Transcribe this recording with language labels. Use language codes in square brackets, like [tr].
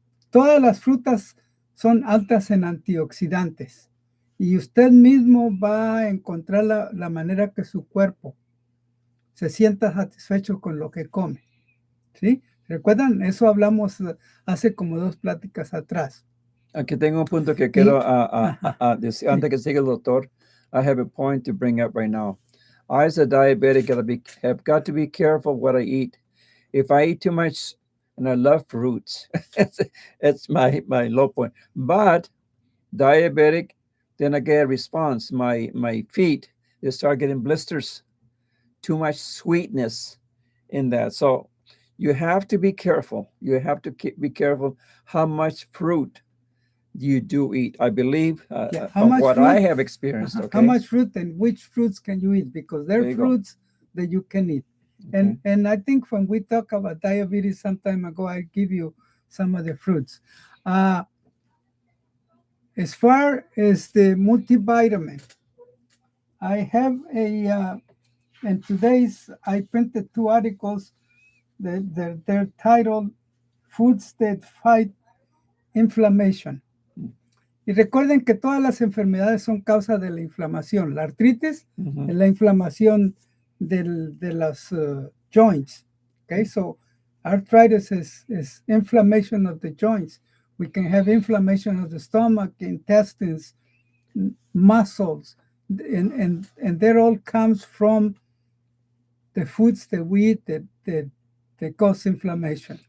[es] Todas las frutas son altas en antioxidantes y usted mismo va a encontrar la manera que su cuerpo se sienta satisfecho con lo que come. ¿Sí? ¿Recuerdan? Eso hablamos hace como 2 pláticas atrás. Aquí tengo un punto que quiero decir antes que siga el doctor. [en] I have a point to bring up right now. I, as a diabetic, have got to be careful what I eat. If I eat too much, and I love fruits, it's my low point. But diabetic, then I get a response. My feet, they start getting blisters. Too much sweetness in that. So you have to be careful. You have to be careful how much fruit you do eat. I believe I have experienced. Okay. How much fruit and which fruits can you eat? Because there are fruits that you can eat. Okay. And I think when we talk about diabetes some time ago, I give you some of the fruits. As far as the multivitamin, I have and today's I printed 2 articles that they're titled Foods That Fight Inflammation. [es] Y recuerden que todas las enfermedades son causa de la inflamación. La artritis es la inflamación de los joints. [en] Okay, so arthritis is inflammation of the joints. We can have inflammation of the stomach, intestines, muscles, and that all comes from the foods that we eat that cause inflammation.